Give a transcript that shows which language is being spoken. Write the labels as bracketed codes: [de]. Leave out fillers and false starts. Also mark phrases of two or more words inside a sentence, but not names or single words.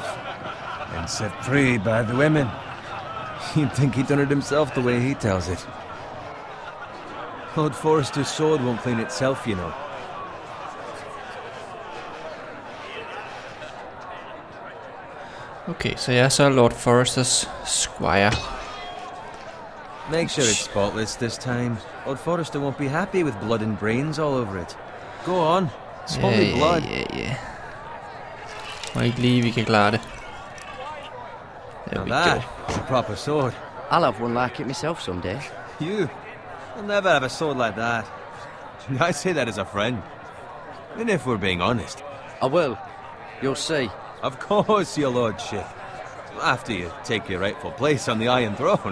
[en] And set free by the women. You'd think he'd done it himself the way he tells it. Lord Forrester's sword won't clean itself, you know. [da] Okay, så jeg er så Lord Forresters squire. [en] Make sure it's spotless this time. Lord Forrester won't be happy with blood and brains all over it. Go on. It's only blood. Yeah. [da] Må ikke lige, vi kan klare det. [en] There we go. It's a proper sword. I'll have one like it myself someday. You'll never have a sword like that. I say that as a friend. And if we're being honest. I will. You'll see. Of course, your lordship. After you take your rightful place on the Iron Throne.